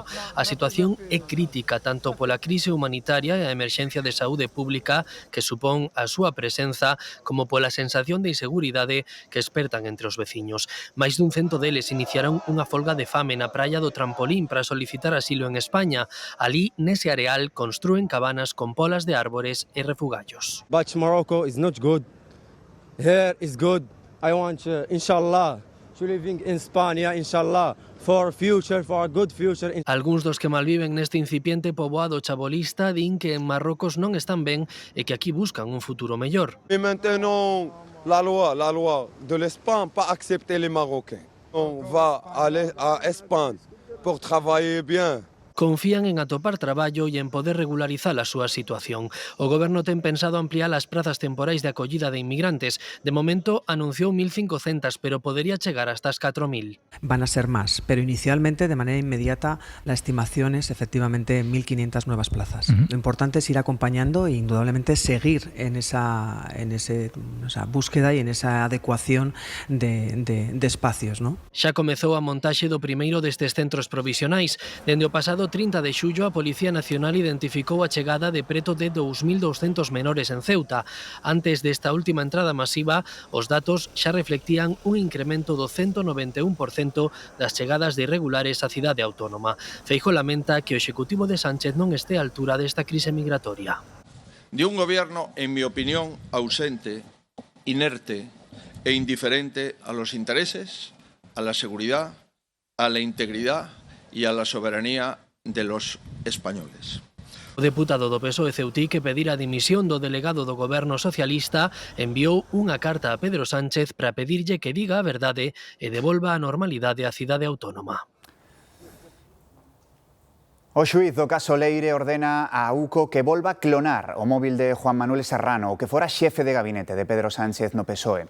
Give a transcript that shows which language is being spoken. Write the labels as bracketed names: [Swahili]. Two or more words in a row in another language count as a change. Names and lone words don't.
[Galician] A situación é crítica tanto pola crise humanitaria e a emerxencia de saúde pública que supón a súa presenza como pola sensación de inseguridade que espertan entre os veciños. Máis dun 100 deles iniciaron unha folga de fame na praia do Trampolín para solicitar asilo en España. Alí, nese areal, construen cabanas con polas de árbores e refugallos. [English] Is not good. Here is good. I want, inshallah, to living in Spain, inshallah, for future, for a good future. [Galician] Algúns dos que malviven neste incipiente poboado chabolista din que en Marrocos non están ben e que aquí buscan un futuro mellor. [French] Et maintenant, la loi de l'Espagne pas accepter les Marocains. On va aller à Espagne pour travailler bien. [Galician] Confían en atopar traballo e en poder regularizar a súa situación. O goberno ten pensado ampliar as prazas temporais de acollida de inmigrantes. De momento anunciou 1.500, pero podría chegar hasta as 4.000. [Spanish] Van a ser más, pero inicialmente, de manera inmediata, la estimación es efectivamente 1.500 nuevas plazas. Lo importante es ir acompañando e indudablemente seguir en esa búsqueda e en esa adecuación de espacios, ¿no? [Galician] Xa comezou a montaxe do primeiro destes centros provisionais. Dende o pasado 30 de xullo, a Policía Nacional identificou a chegada de preto de 2.200 menores en Ceuta. Antes desta última entrada masiva, os datos xa reflectían un incremento do 191% das chegadas de irregulares á cidade autónoma. Feijóo lamenta que o Executivo de Sánchez non este á altura desta crise migratoria. [Spanish] de un gobierno, en mi opinión, ausente, inerte e indiferente a los intereses, a la seguridad, a la integridad y a la soberanía de los españoles. [Galician] O deputado do PSOE ceutí que pedira a dimisión do delegado do goberno socialista enviou unha carta a Pedro Sánchez para pedirlle que diga a verdade e devolva a normalidade á cidade autónoma. O xuíz do caso Leire ordena a UCO que volva a clonar o móvil de Juan Manuel Serrano, o que fora xefe de gabinete de Pedro Sánchez no PSOE.